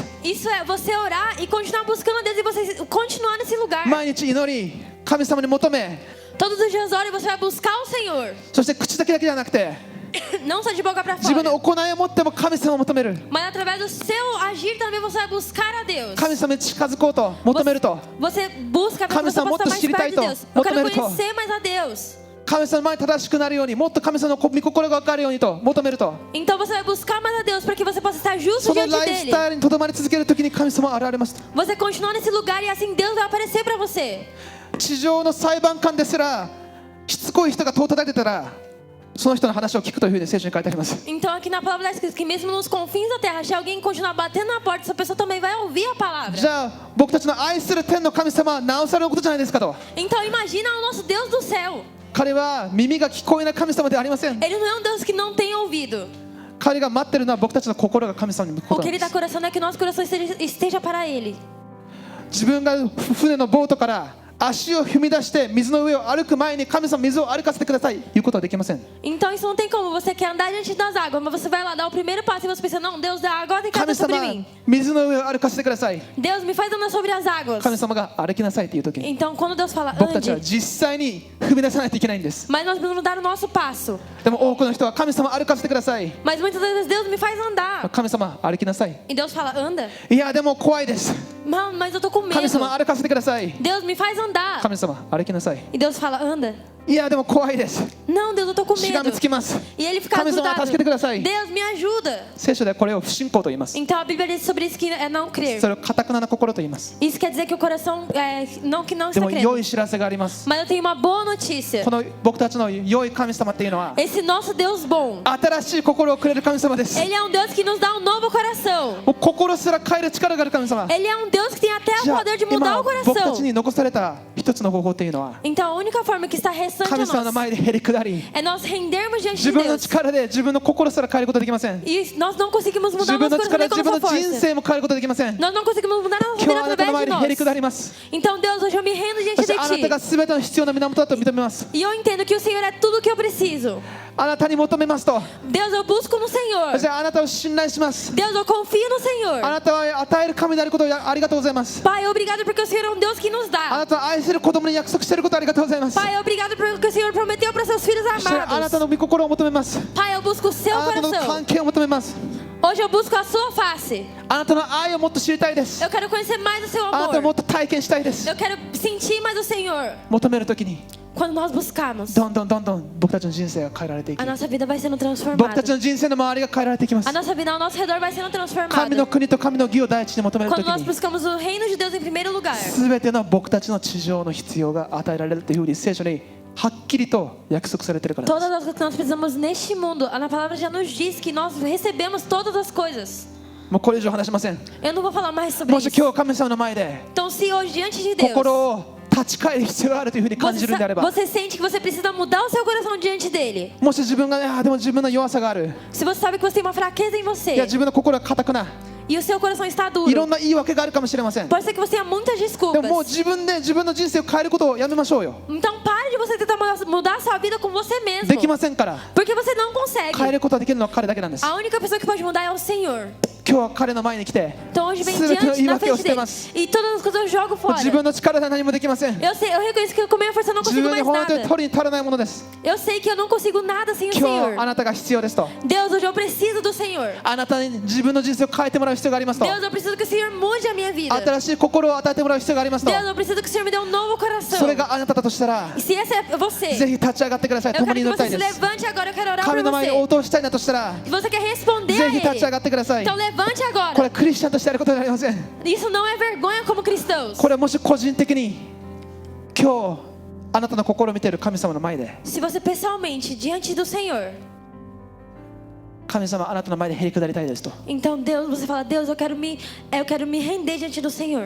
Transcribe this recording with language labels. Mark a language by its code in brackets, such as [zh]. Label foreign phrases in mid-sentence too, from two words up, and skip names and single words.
[pt] Isso é você orar e continuar buscando a Deus e você continuar nesse lugar. [ja] 毎日祈り、神様に求め、 [pt] Todos os dias ora e você vai buscar o Senhor. [ja] そして口先だけじゃなくて、 [pt] Não só de boca para [ja] 自分の [pt] fora. [ja] 行いを持っても神様を求める。 [pt] Mas através do seu agir também você vai buscar a Deus. [ja] 神様に近づこうと求めると、 [pt] Você busca para que você possa estar mais perto de Deus. Eu quero conhecer mais a Deus. [ja] 神様の前に正しくなるように、もっと神様の御心が分かるようにと求めると、 [pt] Então você vai buscar mais a Deus para que você possa estar justo [ja] その [pt] diante [ja] ライフス [pt] dele. [ja] タイルにとどまり続けるときに神様は現れます。 [pt] Você continua nesse lugar e assim Deus vai aparecer para você. [ja] 地上の裁判官ですらしつこい人が戸を叩いてたら、その人の話を聞くというふうに聖書に書いてあります。 [pt] Então aqui na palavra está escrito que mesmo nos confins da terra, se alguém continuar batendo na porta, essa pessoa também vai ouvir a [ja] じ [pt] palavra. [ja] ゃあ僕たちの愛する天の神様はなおさらのことじゃないですかと。 [pt] Então imagina o nosso Deus do céu. [ja] 彼は耳が聞こえない神様ではありません。 [pt] Ele não é um Deus que não tem ouvido. [ja] 彼が待ってるのは僕たちの心が神様に向くこ [pt] O [ja] と [pt] que [ja] なん [pt] Ele [ja] で [pt] está [ja] す。 [pt] coração é que nosso coração esteja para Ele. [ja] 自分が船のボートから足を踏み出して水の上を歩く前に神様水を歩かせてくださいということはできません。 [pt] Então isso não tem como. Você quer andar diante das águas, mas você vai lá dar o primeiro passo e você pensa, não, Deus da água tem que [ja] 神 [pt] andar sobre [ja] 様 [pt] mim. [ja] 水の上を歩かせてください。 [pt] Deus me faz andar sobre as águas. [ja] 神様が歩きなさいという時に [pt] Então quando Deus fala, [ja] 僕たちは [pt] ande, [ja] 実際に踏み出さないといけないんです。 [pt] mas nós precisamos dar o nosso passo. [ja] でも多くの人は神様歩かせてください。 [pt] Mas muitas vezes Deus me faz andar. [ja] 神様歩きなさい。 [pt] E Deus fala, anda. [ja] いやでも怖いです。 [pt] Mano, mas eu tô com [ja] 神 [pt] medo. [ja] 様歩かせてください。 [pt] Deus me faz andar. [ja] 神様歩きなさい。 [pt] E Deus fala, anda. [ja] いやでも怖いです。 [pt] Não, Deus, eu tô com [ja] しがみ [pt] medo. [ja] つきます。 [pt] E ele fica [ja] 神様 [pt] grudado. [ja] 助けてください。 [pt] Deus, me ajuda. [ja] 聖書ではこれを不信仰と言います。 [pt] Então a Bíblia diz sobre isso que é não crer. [ja] それを堅くなな心と言います。 [pt] Isso quer dizer que o coração que não [ja] で [pt] está [ja] も [pt] crendo. [ja] 良い知らせがあります。 [pt] Mas eu tenho uma boa notícia. [ja] この僕たちの良い神様っていうのは [pt] Esse nosso Deus bom, [ja] 新しい心をくれる神様です。 [pt] Ele é um Deus que nos dá um novo coração. [ja] もう心すら変える力がある神様。 [pt] Ele é um Deus que tem até [ja] じ [pt] o [ja] ゃあ [pt] poder de [ja] 今 [pt] mudar o [ja] 僕た [pt] coração. [ja] ちに残された一つの方法っていうのは [pt] Então a única forma que está restante a [ja] 神様の [pt] nós [ja] 前でへり下り、 [pt] é nós rendermos diante [ja] 自 [pt] de [ja] 分の [pt] Deus. [ja] 力で自分の心すら変えることできません。 [pt] E nós não conseguimos [ja] 自 [pt] mudar [ja] 分 [pt] o [ja] の [pt] nosso [ja] 力 [pt] coração [ja] で [pt] com [ja] 自分 [pt] nossa [ja] の人 [pt] força. [ja] 生も変えることできません。 [pt] Nós não conseguimos mudar a nossa [ja] 今 [pt] vida [ja] 日あなたの [pt] através [ja] 前 [pt] de [ja] にへり [pt] nós. [ja] 下ります。 [pt] Então Deus, hoje eu me rendo [ja] そ [pt] diante [ja] して [pt] de [ja] あなたが [pt] Ti. [ja] 全ての必要な源だと認めます。 [pt] E eu entendo que o Senhor é tudo o que eu preciso. [ja] あなたに求めますと、 [pt] Deus, eu busco no Senhor. [ja] そしてあなたを信頼します。 [pt] Deus, eu confio no [ja] あ [pt] Senhor. [ja] なたは与える神であることをありがとうございます。 [pt] Pai, obrigado porque o Senhor é um Deus que nos [ja] あ [pt] dá. [ja] なたは愛する子供に約束していることをありがとうございます。 [pt] Pai, obrigado porque o Senhor prometeu para seus filhos [ja] そしてあなた [pt] amados. [ja] の御心を求めます。 [pt] Pai, eu busco o seu [ja] あなたの [pt] coração. [ja] 関係を求めます。 [pt] Hoje eu busco a sua face. [ja] あなたの愛をもっと知りたいです。 [pt] Eu quero conhecer mais o seu [ja] あなたをもっ [pt] amor. [ja] と体験したいです。 [pt] Eu quero sentir mais o Senhor. [ja] 求めるときに [pt] Quando nós buscarmos, [ja] どんどん僕たちの人生が変えられていき、 [pt] a nossa vida vai sendo [ja] 僕たち [pt] transformada. [ja] の人生の周りが変えられていきます [pt] A。nossa vida ao nosso redor vai sendo [ja] 神の [pt] transformada. [ja] 国と神の義を第一に求めると [pt] Quando [ja] き [pt] nós [ja] に [pt] buscamos o reino de Deus em primeiro lugar. [ja] 全ての僕たちの地上の必要が与えられるというふうに聖書にはっきりと約束されているからで [pt] Todas as coisas que nós precisamos neste mundo, a palavra já nos diz que nós recebemos todas as coisas. [ja] す。もうこれ以上話しません。 [pt] Eu não vou falar mais sobre [ja] もし [pt] isso. [ja] 今日神様の前で [pt] Então, se hoje diante de Deus [ja] 心を立ち返る必要があるというふうに感じるんであれば、 [pt] você sente que você precisa mudar o seu coração diante dele. [ja] もし自分がでも自分の弱さがある、 [pt] Se você sabe que você tem uma fraqueza em [ja] いや [pt] você [ja] 自分の心が硬くな、 [pt] e o seu coração está [ja] いろん [pt] duro, [ja] な言い訳があるかもしれません。 [pt] pode ser que você tenha muitas [ja] でももう [pt] desculpas. [ja] 自分で自分の人生を変えることをやめましょうよ。 [pt] Então, pare de você tentar mudar a sua vida com você [ja] でき [pt] mesmo. [ja] ませんから。 [pt] Porque você não [ja] 変え [pt] consegue. [ja] ることができるのは彼だけなんです。 [pt] A única pessoa que pode mudar é o Senhor. [ja] 今日は彼の前に来て、 [pt] Então, hoje vem [ja] 全ての [pt] diante [ja] 言い [pt] na [ja] 訳を [pt] frente [ja] 捨て [pt] dele [ja] ます。 [pt] e todas as coisas eu jogo [ja] 自 [pt] fora. [ja] 分の力では何もできません。 [pt] Eu reconheço que com minha força eu não [ja] 自 [pt] consigo [ja] 分に [pt] mais [ja] 本当に [pt] nada. [ja] 取りに足らないものです。 [pt] Eu sei que eu não consigo nada sem o [ja] 今日あ [pt] Senhor. [ja] なたが必要ですと。 [pt] Deus, hoje eu preciso do Senhor. [ja] あなたに自分の人生を変えてもらう必要がありますと。 [pt] Deus, eu preciso que o Senhor mude a minha vida. [ja] 新しい心を与えてもらう必要がありますと。 [pt] Deus, eu preciso que o Senhor me dê um novo [ja] それ [pt] coração. [ja] があなただとしたら、 [pt] E se esse é [ja] ぜ [pt] você, [ja] ひ立ち上がってください。 [pt] eu [ja] 共 [pt] quero [ja] に [pt] que [ja] 祈りた [pt] você [ja] い [pt] se [ja] です。 [pt] levante agora. Eu quero orar [ja] 神 [pt] por [ja] の前に [pt] você. [ja] 応答したいなとしたら、 [pt] Se você quer responder [ja] ぜ [pt] a [ja] ひ立ち上 [pt] Ele, [ja] がってください。 [pt] então levante [ja] これ [pt] agora. [ja] はクリスチャンとしてやることではありません。 [pt] Isso não é vergonha como cristãos. [ja] これはもし個人的に今日あなたの心を見ている神様の前で、 [pt] Se você pessoalmente, diante do Senhor, [ja] 神様あなたの前でへり下りたいですと。 [pt] então Deus, você fala, Deus, eu quero me render diante do Senhor.